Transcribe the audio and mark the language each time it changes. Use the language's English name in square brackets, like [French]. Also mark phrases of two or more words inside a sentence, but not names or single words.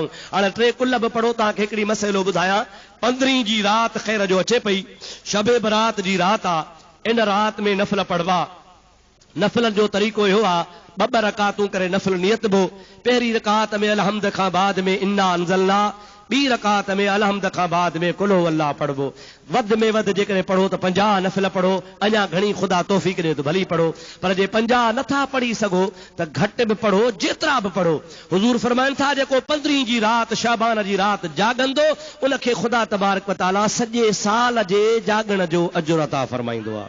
[Sindhi] हाणे 3 कुल बि पढ़ो तव्हांखे हिकिड़ी मसइलो ॿुधायां 15 जी रात ख़ैर जो अचे पई शबे बरात जी रात आहे इन रात में नफ़िल पढ़वा नफ़िलनि जो तरीक़ो इहो आहे 2 रकातूं करे नफ़िल नियत बो पहिरीं रकात में अलहम्द खां बाद में [Arabic] إنا أنزلنا [Sindhi] ॿी रकात में अलहम्द खां बाद में [Arabic] قل هو الله [Sindhi] पढ़बो वध में वध जेकॾहिं पढ़ो त 50 नफ़िल पढ़ो अञा घणी ख़ुदा तौफ़ीक़ ॾे त भली पढ़ो पर जे 50 नथा पढ़ी सघो त घटि बि पढ़ो जेतिरा बि पढ़ो। हुज़ूर फरमाइनि था जेको 15 जी रात शाबान जी रात जागंदो उनखे ख़ुदा [Arabic] تبارك وتعالى [Sindhi] सॼे साल जे जागण जो अजुर अता फरमाईंदो आहे।